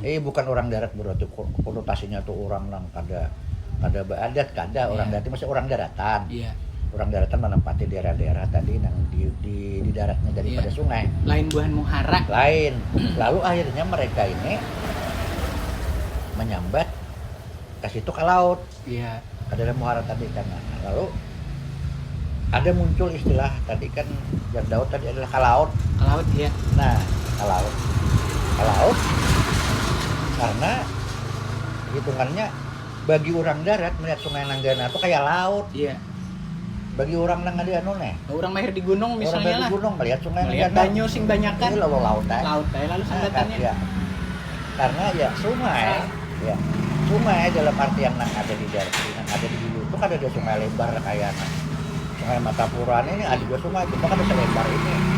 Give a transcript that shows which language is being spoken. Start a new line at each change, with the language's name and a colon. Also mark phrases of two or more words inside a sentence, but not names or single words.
Banjar: bukan orang darat berarti konotasinya tuh orang nang kada adat kada orang darat masih orang daratan. Iya. Orang daratan menempati daerah-daerah tadi nang di daratnya daripada sungai. Lain buhan muhara. Lain. Lalu akhirnya mereka ini menyambat ke situ ke laut. Iya. Ke dalam muara tadi kan. Nah, lalu ada muncul istilah tadi kan Daud tadi adalah ke laut. Ke laut ya.
Indonesian: Nah, ke laut. Ke laut karena hitungannya bagi orang darat melihat sungai Nanggana itu kayak laut. Iya.
Banjar: Bagi orang nang ada anu nih.
Indonesian: Orang mahir di gunung Orang misalnya dari lah. gunung melihat sungai Melihat Nanggana.
Banjar: banyu sing banyakan. Ini lalu laut aja. Laut aja lalu sambatannya. Ya. Karena ya sungai, ya sungai dalam arti yang nang ada di darat, nang ada di hulu itu kan ada sungai lebar kayak sungai Matapura ini ada dua sungai, cuma kan ada selebar ini.